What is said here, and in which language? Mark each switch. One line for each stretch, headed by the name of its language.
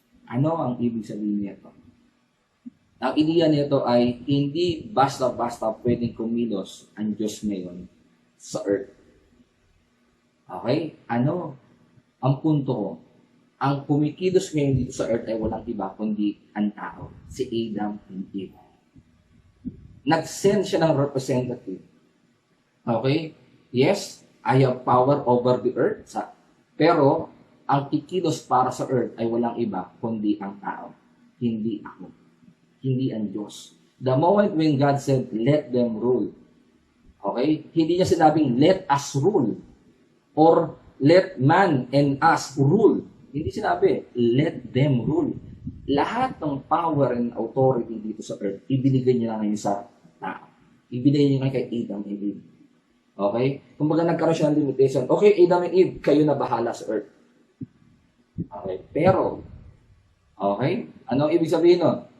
Filipino: Ano ang ibig sabihin nito? Ang ideya nito ay hindi basta-basta pwedeng kumilos ang Diyos ngayon sa earth. Okay? Ano? Ang punto ko, ang kumikilos ngayon dito sa earth ay walang iba kundi ang tao, si Adam and Eve. Nag-send siya ng representative.
English: Okay? Yes, I have power over the earth.
Filipino: Pero, ang kikilos para sa earth ay walang iba kundi ang tao. Hindi ako. hindi ang Diyos.
English: The moment when God said, let them rule. Okay?
Filipino: Hindi niya sinabing,
English: let us rule. Or, let man and us rule.
Filipino: Hindi sinabi,
English: let them rule.
Filipino: Lahat ng power and authority dito sa earth, ibinigay niya na ngayon sa tao. Ibinigay niya ngayon kay Adam and Eve. Okay? Kumbaga nagkaroon siya ng limitation. Okay, Adam and Eve, kayo na bahala sa earth. Okay? Pero, okay? Ano ibig sabihin nun?